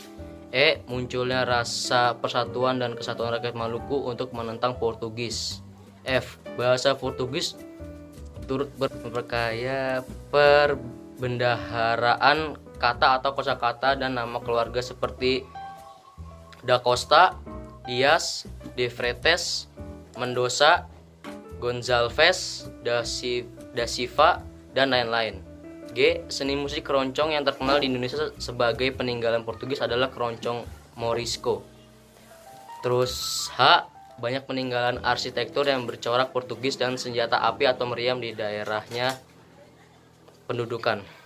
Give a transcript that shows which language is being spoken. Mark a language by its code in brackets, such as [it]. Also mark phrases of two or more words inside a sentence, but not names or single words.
[id] E. Munculnya rasa persatuan dan kesatuan rakyat Maluku untuk menentang Portugis. F. Bahasa Portugis turut memperkaya perbendaharaan kata atau kosakata dan nama keluarga seperti Da Costa, Dias, De Freitas, Mendoza, Gonçalves, Da Silva, dan lain-lain. G. Seni musik keroncong yang terkenal di Indonesia sebagai peninggalan Portugis adalah keroncong Morisco. Terus H. Banyak peninggalan arsitektur yang bercorak Portugis dan senjata api atau meriam di daerahnya pendudukan.